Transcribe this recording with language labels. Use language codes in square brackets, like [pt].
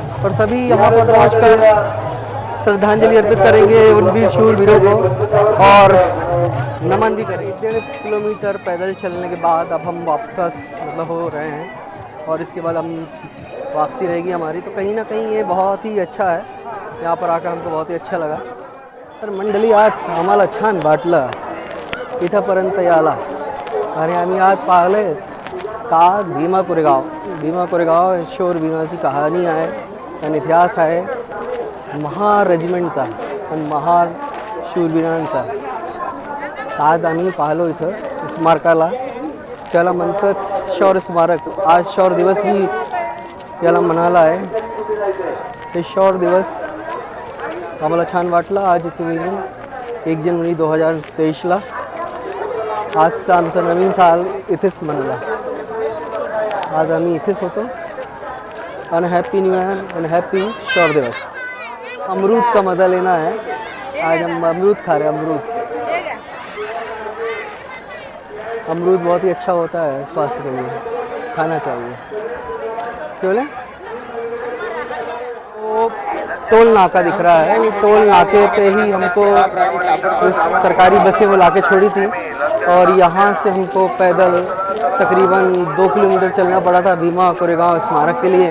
[hi] और सभी यहाँ पर पहुँचकर श्रद्धांजलि अर्पित करेंगे उन वीर शूरवीरों को और नमन भी करेंगे। 1.5 किलोमीटर पैदल चलने के बाद अब हम वापस मतलब हो रहे हैं और इसके बाद हम वापसी रहेगी हमारी। तो कहीं ना कहीं ये बहुत ही अच्छा है, यहाँ पर आकर हमको बहुत ही अच्छा लगा। [mr] तर मंडळी, आज आम्हाला छान वाटलं इथंपर्यंत यायला आणि आम्ही आज पाहिले का भीमा कोरेगाव शूरवीरांची कहाणी आहे आणि इतिहास आहे महार रेजिमेंटचा आणि महार शूरवीरांचा। आज आम्ही पाहिलो इथं स्मारकाला, त्याला म्हणतात शौर्य स्मारक। आज शौर्य दिवस भी याला म्हणाला आहे। हे शौर्य दिवस आम्हाला छान वाटलं। आज इथे 1 जानेवारी 2023ला आजचा आमचा नवीन साल इथेच मनला। आज आम्ही इथेच होतो आणि हॅपी न्यू ईयर आणि हॅपी शौर्य दिवस। [hi] अमरूद का मज़ा लेना है, आज हम अमरूद खा रहे हैं। अमरूद बहुत ही अच्छा होता है स्वास्थ्य के लिए, खाना चाहिए। क्यों बोले? तो टोल नाका दिख रहा है, टोल नाके पे ही हमको सरकारी बसें वो लाके छोड़ी थी और यहाँ से हमको पैदल तकरीबन 2 किलोमीटर चलना पड़ा था भीमा कोरेगांव स्मारक के लिए।